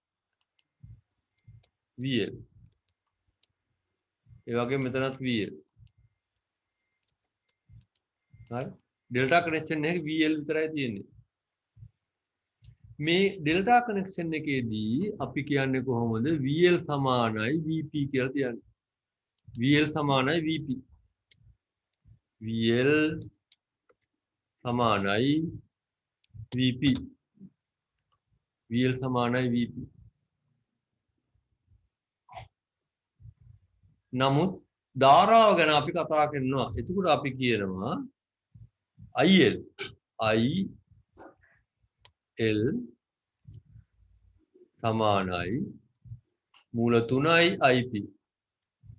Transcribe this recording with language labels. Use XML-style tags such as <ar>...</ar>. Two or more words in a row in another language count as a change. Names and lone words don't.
<si>VL. ඒ වගේ මෙතනත් VL. හරි.</si> <en>delta connection</en> <si>එකේ VL විතරයි තියෙන්නේ. මේ</si> <en>delta connection</en> <si>එකේදී අපි කියන්නේ කොහොමද VL සමානයි VP කියලා තියන්නේ. VL සමානයි VP. VL සමානයි VP. VL සමානයි VP. නමුත් ධාරාව ගැන අපි කතා කරනවා. එතකොට අපි කියනවා IL සමානයි මූල 3යි IP.</si>